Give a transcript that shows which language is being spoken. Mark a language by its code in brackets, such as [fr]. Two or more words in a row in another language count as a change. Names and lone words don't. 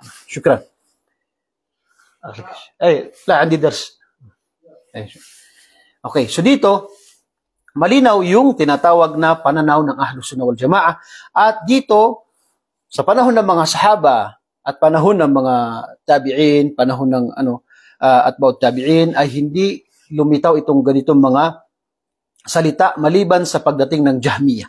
[ar] Shukran. لا، عندي درس. [tl] Okay, so dito, malinaw yung tinatawag na pananaw ng Ahlus Sunnah wal Jamaah. At dito, sa panahon ng mga sahaba at panahon ng mga tabi'in, panahon ng [ar] أتباع التابعين, [tl] ay hindi lumitaw itong ganitong mga salita maliban sa pagdating ng Jahmiyah.